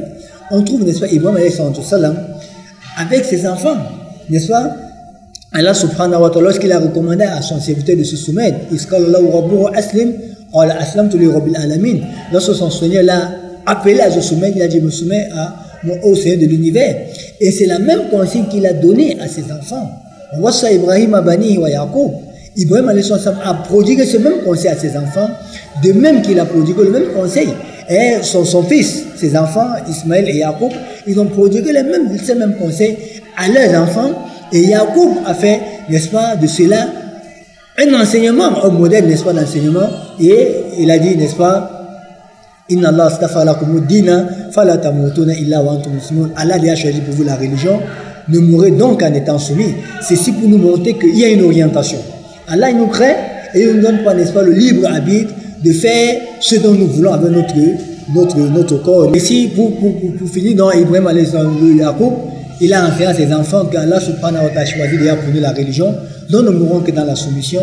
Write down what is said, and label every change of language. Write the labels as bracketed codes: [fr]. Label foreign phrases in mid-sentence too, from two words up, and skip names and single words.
[fr] On trouve, n'est-ce pas, Ibrahim [ar] عليه السلام [fr] avec ses enfants, n'est-ce pas, Allah [ar] سبحانه وتعالى, [fr] lorsqu'il a recommandé à son serviteur de se soumettre, lorsque son Seigneur l'a appelé à se soumettre, il a dit, me soumets au Seigneur de l'univers. Et c'est la même consigne qu'il a donnée à ses enfants. [ar] وصى إبراهيم بنيه ويعقوب. [fr] Ibrahim a prodigué ce même conseil à ses enfants, de même qu'il a prodigué le même conseil. Et son fils, ses enfants, Ismaël et Yaqub, ils ont prodigué ces mêmes conseils à leurs enfants. Et Yaqub a fait, n'est-ce pas, de cela un enseignement, un modèle, n'est-ce pas, d'enseignement. Et il a dit, n'est-ce pas, [ar] إن الله اصطفى لكم الدين فلا تموتن إلا وأنتم مسلمون. [fr] Allah a choisi pour vous la religion. Ne mourrez donc en étant soumis. Ceci pour nous montrer qu'il y a une orientation. Allah il nous crée et il ne nous donne pas, n'est-ce pas, le libre arbitre de faire ce dont nous voulons avec notre corps. Ici, pour finir, dans Ibrahim alayhi Yaqub, il a enseigné à ses enfants qu'Allah [ar] سبحانه وتعالى [fr] a choisi déjà pour nous la religion, dont nous ne mourrons que dans la soumission.